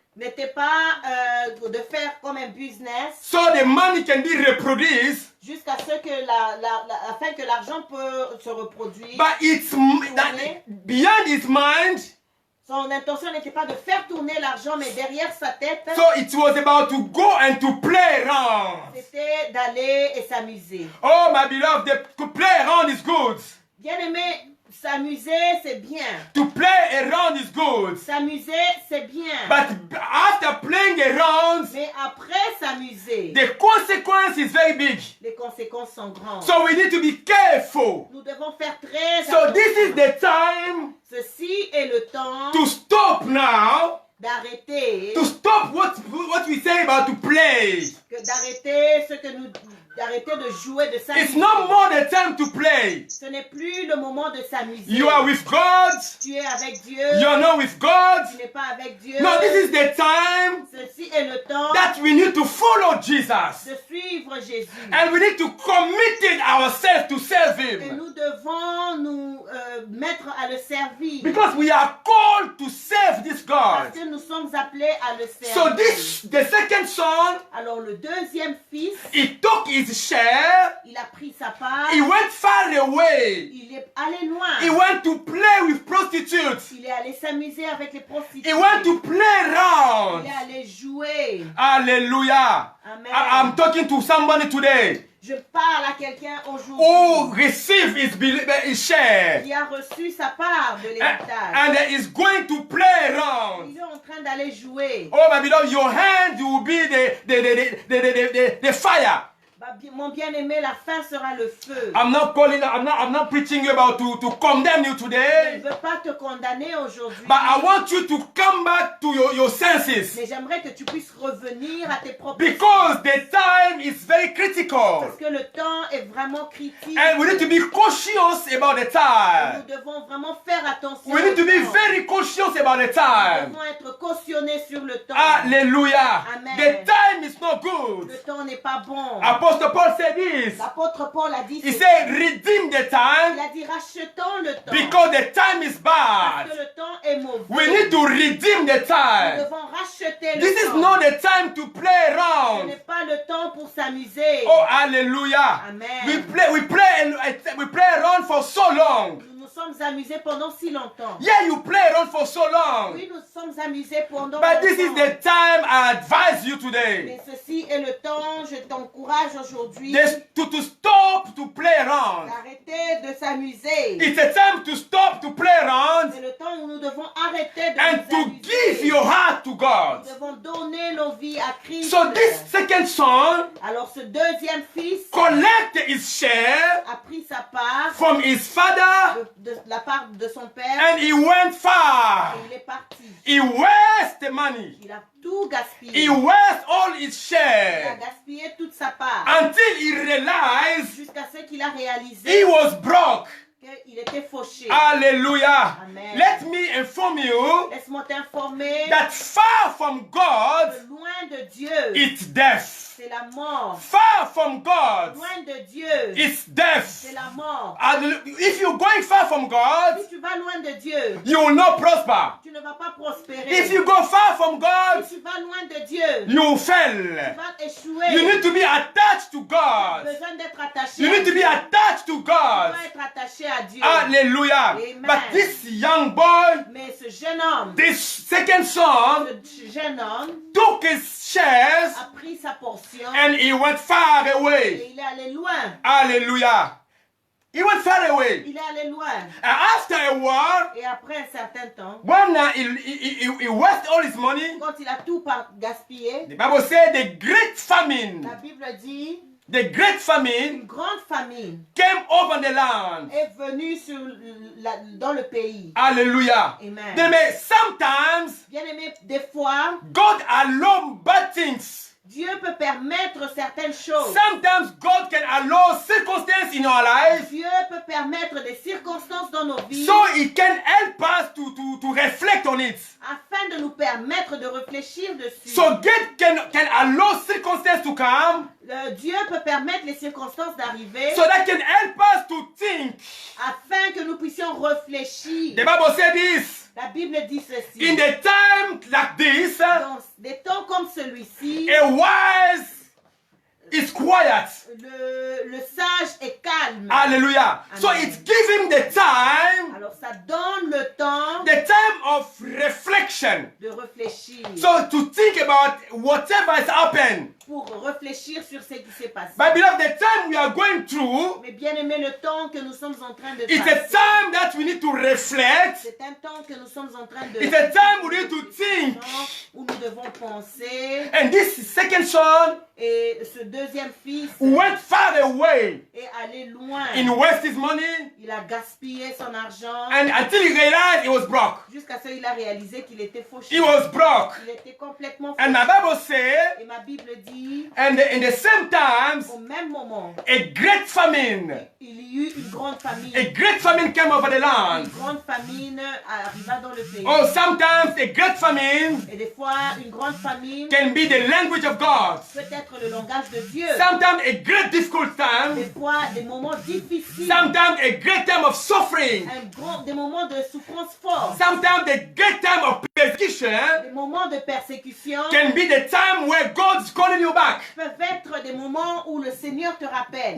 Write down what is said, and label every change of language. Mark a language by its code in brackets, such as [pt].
[fr] n'était pas de faire comme un business [en] so the money can be reproduced, [fr] jusqu'à ce que afin que l'argent peut se reproduire. [en] but it's beyond his mind. [fr] Son intention n'était pas de faire tourner l'argent, mais derrière sa tête, [en] So it was about to go and to play around. [fr] c'était d'aller et s'amuser. [en] Oh my beloved, to play around is good. [fr] Bien aimé, s'amuser, c'est bien. [en] To play around is good. [fr] S'amuser, c'est bien. [en] But after playing around, [fr] Mais après s'amuser, [en] the consequence is very big. [fr] les conséquences sont grandes. [en] So we need to be careful. [fr] Nous devons faire très [en] So this is [fr] attention. [en] the time [fr] Ceci est le temps [en] to stop now. [fr] d'arrêter, [en] To stop what we say about to play. [fr] d'arrêter ce que nous, d'arrêter de jouer, de [en] It's [fr] s'amuser. [en] no more the time to play. [fr] Ce n'est plus le moment de s'amuser. [en] You are with God. [fr] Tu es avec Dieu. [en] You are not with God. [fr] Tu n'es pas avec Dieu. [en] No, this is the time [fr] Ceci est le temps [en] that we need to follow Jesus. [fr] de suivre Jésus. [en] And we need to commit ourselves to serve [fr] Et [en] Him. [fr] nous devons nous mettre à le servir. [en] Because we are called to serve this [fr] Parce [en] God. [fr] que nous sommes appelés à le [en] So [fr] servir. [en] the second son, [fr] Alors le deuxième fils, [en] he took his share. [fr] il a pris sa part. [en] He went far away. [fr] Il est allé loin. [en] He went to play with prostitutes. [fr] Il est allé s'amuser avec les prostituées. [en] He went to play [fr] Il [en] around. [fr] est allé jouer. Hallelujah. Amen. [en] I'm talking to somebody today [fr] Je parle à quelqu'un aujourd'hui [en] who received his share [fr] qui a reçu sa part de l'héritage. [en] and is going to play around. [fr] Il est en train d'aller jouer. [en] Oh my beloved, your hand will be the fire. [fr] Bah, mon bien-aimé, la fin sera le feu. [en] I'm not preaching you about to condemn you [fr] Je ne [en] today, [fr] veux pas te condamner aujourd'hui. [en] but I want you to come back to your senses [fr] Mais j'aimerais que tu puisses revenir à tes propres [en] because the time is very critical [fr] Parce que le temps est vraiment critique. [en] and we need to be cautious about the [fr] Nous [en] time. [fr] devons vraiment faire attention. [en] We need to [fr] au [en] be [fr] temps. [en] very cautious about the [fr] Nous [en] time. [fr] devons être cautionnés sur le temps. Hallelujah. Amen. [en] The time is not good. [fr] Le temps n'est pas bon. [en] Apostle Paul said this. [fr] L'apôtre Paul a dit [en] He [fr] ceci. [en] said, redeem the [fr] Il [en] time [fr] a dit rachetons le temps. [en] because the time is [fr] Parce [en] bad. [fr] que le temps est mauvais. [en] We need to redeem the [fr] Nous [en] time. [fr] devons racheter le [en] This is [fr] temps. [en] not the time to play [fr] Ce [en] around. [fr] n'est pas le temps pour s'amuser. Oh, hallelujah. Amen. [en] We play around for so long. [fr] Nous nous sommes amusés pendant si longtemps. [en] Yeah, you play around for so long. [fr] Oui, nous sommes amusés pendant [en] But this is [fr] longtemps. [en] the time I advise you today. [fr] Mais ceci est le temps, je t'encourage aujourd'hui [en] To stop to play around. [fr] d'arrêter de s'amuser. [en] It's a time to stop to play around [fr] C'est le temps où nous devons arrêter de [en] and [fr] nous [en] to [fr] amuser. [en] give your heart to God. [fr] Nous devons donner nos vies à Christ. [en] So this second son [fr] Alors ce deuxième fils [en] collected his share [fr] a pris sa part [en] from his father [fr] de la part de son père [en] and he went far. [fr] et il est parti. [en] He wasted money. [fr] Il a tout gaspillé. [en] He wasted all his [fr] Il a [en] share [fr] gaspillé toute sa part [en] until he realized [fr] jusqu'à ce qu'il a [en] he [fr] réalisé [en] was broke. [fr] qu'il était fauché. Hallelujah. Amen. [en] Let me inform you [fr] Laisse-moi t'informer [en] that far from God [fr] que loin de Dieu, [en] it's death. [fr] c'est la mort. [en] Far from God [fr] Loin de Dieu, [en] it's death. [fr] c'est la mort. [en] If you're going far from God, [fr] Si tu vas loin de Dieu, [en] you will not prosper. [fr] tu ne vas pas prospérer. [en] If you go far from God, [fr] Si tu vas loin de Dieu, [en] you [fr] tu [en] fail. [fr] vas échouer. [en] You need to be attached to [fr] Tu as [en] God. [fr] besoin d'être attaché [en] You [fr] à [en] need to [fr] Dieu. [en] be attached to [fr] Tu [en] God. [fr] dois être attaché à Dieu. Hallelujah. Amen. [en] But this young boy, [fr] Mais ce jeune homme, [en] this second son, [fr] ce jeune homme [en] took his shares [fr] a pris sa portion [en] and he went far [fr] et [en] away. [fr] il est allé loin. [en] Hallelujah. He went far away. [fr] Il est allé loin. [en] And after a while, [fr] Et après un certain temps, [en] when he wasted all his money, [fr] quand il a tout gaspillé, [en] the Bible said the great famine, [fr] la Bible dit, [en] the great famine [fr] une grande famine [en] came over the land. [fr] est venue dans le pays. Hallelujah. Amen. [en] They may sometimes [fr] Bien aimé, des fois, [en] God allow bad things. [fr] Dieu peut permettre certaines choses. [en] Sometimes God can allow circumstances in our life [fr] Dieu peut permettre des circonstances dans nos vies [en] so He can help us to reflect on it. [fr] afin de nous permettre de réfléchir dessus. [en] So God can allow circumstances to come [fr] Dieu peut permettre les circonstances d'arriver [en] so that can help us to think. [fr] afin que nous puissions réfléchir. [en] The Bible said this. [fr] La Bible dit ceci. [en] In the time like this, [fr] Dans des temps comme celui-ci, [en] a wise is quiet. [fr] le sage est calme. [en] Hallelujah. So Amen. it's giving the time, [fr] Alors ça donne le temps [en] the time of reflection. [fr] de réfléchir. [en] So to think about whatever has happened. [fr] Pour réfléchir sur ce qui s'est passé. [en] But beloved, the time we are going through, [fr] Mais bien aimé, le temps que nous sommes en train de [en] it's a [fr] passer, [en] time that we need to reflect. [fr] c'est un temps que nous sommes en train de [en] It's a time we need to think. [fr] où nous devons penser. [en] And this second son [fr] Et ce deuxième fils [en] went far away [fr] est allé loin. [en] in waste his money [fr] Il a gaspillé son argent [en] and until he realized he was broke. [fr] jusqu'à ce qu'il a réalisé qu'il était fauché. [en] He was broke. [fr] Il était complètement [en] And [fr] fauché. [en] my Bible said, [fr] Et ma Bible dit, [en] and in the same times, [fr] au même moment, [en] a great famine, [fr] il y eut une grande famine. [en] a great famine came over the land. [fr] Une grande famine arriva dans le pays. [en] Oh, sometimes a great famine [fr] Et des fois, une grande famine [en] can be the language of God. [fr] peut être le langage de Dieu. [en] Sometimes a great difficult [fr] Des [en] time. [fr] fois, des moments difficiles. [en] Sometimes a great time of suffering. [fr] Des moments de souffrance forte. [en] Sometimes the great time of persecution [fr] Des moments de persécution [en] can be the time where God is calling you back. [fr] peuvent être des moments où le Seigneur te rappelle.